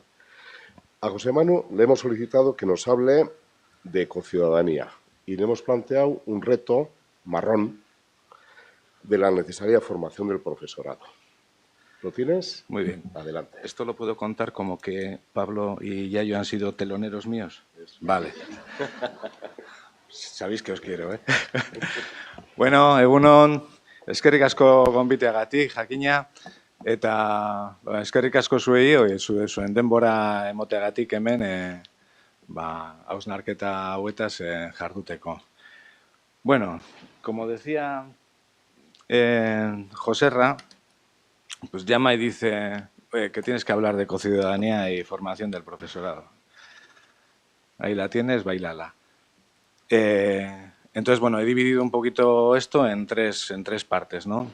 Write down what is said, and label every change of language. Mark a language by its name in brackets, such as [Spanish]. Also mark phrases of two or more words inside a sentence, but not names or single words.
[Spanish] A José Manu le hemos solicitado que nos hable de ecociudadanía y le hemos planteado un reto marrón de la necesaria formación del profesorado. ¿Lo tienes? Muy bien. Adelante. ¿Esto lo puedo contar como que Pablo y Yayo han sido teloneros míos? Vale. Sabéis que os quiero, ¿eh? [Basque] Bueno, egunon, eskerrik asko gonbiteagatik, jakina, eta eskerrik asko zuei, zuen denbora emoteagatik hemen, hausnarketa hauetaz jarduteko. Bueno, [Spanish] como decía Joserra, pues llama y dice que tienes que hablar de ecociudadanía y formación del profesorado. Ahí la tienes, bailala. Entonces, bueno, he dividido un poquito esto en tres partes, ¿no?